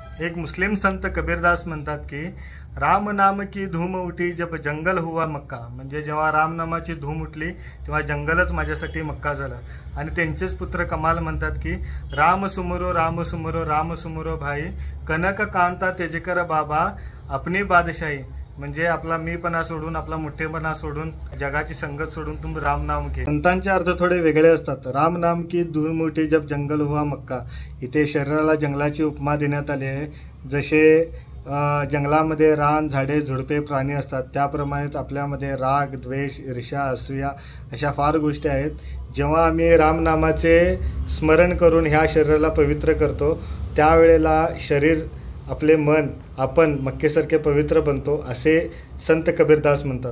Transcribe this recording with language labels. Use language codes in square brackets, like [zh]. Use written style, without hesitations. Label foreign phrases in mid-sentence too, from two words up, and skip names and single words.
[mr] एक मुस्लिम संत कबीरदास म्हणतात की [hi] राम नाम की धूम उठी जब जंगल हुआ मक्का, [mr] म्हणजे जेव्हा रामनामाची धूम उठली तेव्हा जंगलच माझ्यासाठी मक्का झालं. आणि त्यांचेच पुत्र कमाल म्हणतात की [hi] राम सुमरो राम सुमरो राम सुमरो भाई, कनक कांता तेजकर बाबा अपनी बादशाही, [mr] म्हणजे आपला मीपणा सोडून आपला मोठेपणा सोडून जगाची संगत सोडून तुम राम नाम घे. संतांचे अर्थ थोडे वेगळे असतात. [hi] राम नाम की धूम उठी जब जंगल हुआ मक्का, [mr] इथे शरीराला जंगलाची उपमा देण्यात आली आहे. जसे जंगलामध्ये रान झाडे झुडपे प्राणी असतात त्याप्रमाणेच आपल्यामध्ये राग द्वेष ईर्ष्या असूया अशा फार गोष्टी आहेत. जेव्हा आम्ही रामनामाचे स्मरण करून ह्या शरीराला पवित्र करतो त्यावेळेला शरीर आपले मन आपण मक्केसारखे पवित्र बनतो असे संत कबीरदास म्हणतात.